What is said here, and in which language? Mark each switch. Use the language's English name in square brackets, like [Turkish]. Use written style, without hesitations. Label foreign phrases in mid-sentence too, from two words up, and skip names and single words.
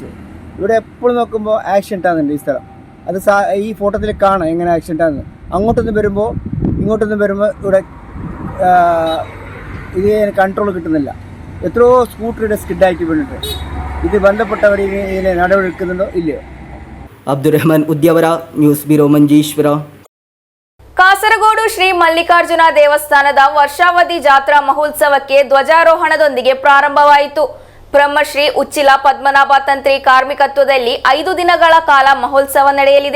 [Malayalam] ഇവിടെ എപ്പോഴും നോക്കുമ്പോൾ ആക്സിഡൻ്റ് ആകുന്നുണ്ട് ഈ സ്ഥലം. അത് ഈ ഫോട്ടോത്തിൽ കാണാം എങ്ങനെ ആക്സിഡൻ്റ് ആകുന്നത്. ഇങ്ങോട്ടൊന്നും വരുമ്പോൾ ഇവിടെ ഇത് കൺട്രോൾ കിട്ടുന്നില്ല. എത്രയോ സ്കൂട്ടറുടെ സ്കിഡായിട്ട് വീണിട്ട്. ഇത് ബന്ധപ്പെട്ടവർ ഇതിനെ നടപടിയെടുക്കുന്നുണ്ടോ ഇല്ലയോ? [Kannada] ಅಬ್ದುರ್ರಹಮಾನ್ ಉದ್ಯಾವರ, ನ್ಯೂಸ್ ಬ್ಯೂರೋ ಮಂಜೇಶ್ವರ. ಕಾಸರಗೋಡು ಶ್ರೀ ಮಲ್ಲಿಕಾರ್ಜುನ ದೇವಸ್ಥಾನದ ವರ್ಷಾವಧಿ ಜಾತ್ರಾ ಮಹೋತ್ಸವಕ್ಕೆ ಧ್ವಜಾರೋಹಣದೊಂದಿಗೆ ಪ್ರಾರಂಭವಾಯಿತು. ಬ್ರಹ್ಮಶ್ರೀ ಉಚ್ಚಿಲ ಪದ್ಮನಾಭ ತಂತ್ರಿ ಕಾರ್ಮಿಕತ್ವದಲ್ಲಿ 5 ದಿನಗಳ ಕಾಲ ಮಹೋತ್ಸವ ನಡೆಯಲಿದೆ.